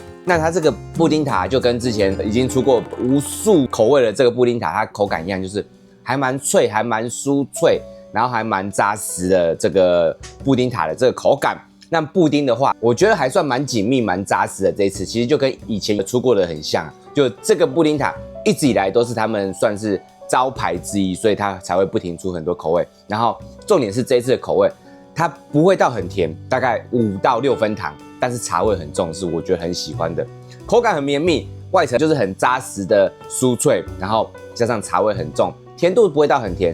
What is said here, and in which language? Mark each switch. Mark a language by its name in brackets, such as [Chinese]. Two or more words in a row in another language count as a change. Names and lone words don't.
[Chinese] 那它這個布丁塔就跟之前已經出過無數口味的這個布丁塔，它口感一樣，就是還蠻脆，還蠻酥脆，然後還蠻扎實的這個布丁塔的這個口感。那布丁的話，我覺得還算蠻緊密、蠻扎實的。這一次其實就跟以前有出過的很像，就這個布丁塔一直以來都是他們算是招牌之一，所以它才會不停出很多口味。然後重點是這一次的口味，它不會到很甜，大概5到6分糖，但是茶味很重，是我覺得很喜歡的。口感很綿密，外層就是很扎實的酥脆，然後加上茶味很重，甜度不會到很甜。